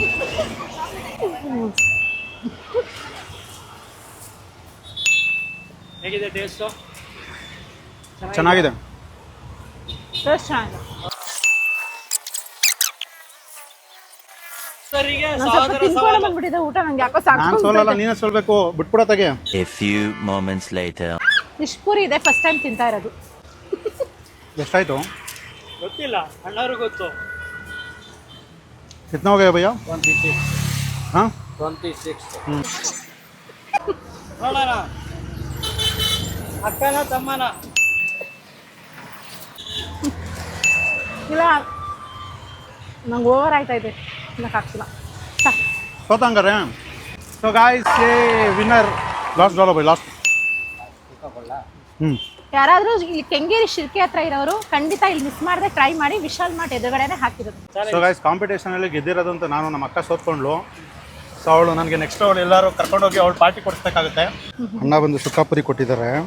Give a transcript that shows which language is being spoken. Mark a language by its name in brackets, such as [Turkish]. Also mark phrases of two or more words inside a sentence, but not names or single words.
[Kannada] ಹೇಗಿದೆ ಟೇಸ್ಟು? ಚೆನ್ನಾಗಿದೆ. ಟೇಸ್ಟ್ ಚೆನ್ನಾಗಿದೆ. ಬಂದ್ಬಿಟ್ಟಿದೆ ಊಟ, ನಂಗೆ ಯಾಕೋ ನಾನು ಸೋಲಲ್ಲ, ನೀನೇ ಸೋಲ್ಬೇಕು. ಬಿಟ್ಬಿಡ ತೆಗೆ. [English] A few moments later. [Kannada] ಇಷ್ಟು ಪೂರಿ ಇದೆ, [English] first time [Kannada] ತಿಂತಾ ಇರೋದು. ಎಷ್ಟಾಯಿತು ಗೊತ್ತಿಲ್ಲ, ಅಣ್ಣವ್ರು ಗೊತ್ತು. [Hindi] कितना हो गया भैया? 26. हाँ 26. [Kannada] ನೋಡೋಣ, ಅಕ್ಕನ ತಮ್ಮನ. ಇಲ್ಲ, ನಂಗೆ ಓವರ್ ಆಯ್ತಾ ಇದೆ, ಆಗ್ತಿಲ್ಲ. सोता हंगारे. [Hindi] तो गाइस, ये [English] winner last [Hindi] डालो भाई, लास्ट. [Kannada] ಯಾರಾದರೂ ಇಲ್ಲಿ ಕೆಂಗೇರಿ ಶಿರ್ಕೆ ಹತ್ರ ಇರೋರು ಖಂಡಿತ ಇಲ್ಲಿ ಮಿಸ್ ಮಾಡದೆ ಟ್ರೈ ಮಾಡಿ. ವಿಶಾಲ್ ಮಾರ್ಟ್ ಎದುರುಗಡೆನೆ ಹಾಕಿರೋದು. [English] so guys, [Kannada] ಕಾಂಪಿಟೇಷನಲ್ಲಿ ಗೆದ್ದಿರೋದು ಅಂತ ನಾನು. ನಮ್ಮ ಅಕ್ಕ ಸೋತ್ಕೊಂಡ್ಲು. ಸೊ ಅವಳು ನನಗೆ ನೆಕ್ಸ್ಟ್ ಅವಳು ಎಲ್ಲರೂ ಕರ್ಕೊಂಡೋಗಿ ಅವಳು ಪಾರ್ಟಿ ಕೊಡಿಸ್ಬೇಕಾಗುತ್ತೆ. ಅಣ್ಣ ಬಂದು ಸುಕ್ಕಾಪುರಿ ಕೊಟ್ಟಿದ್ದಾರೆ.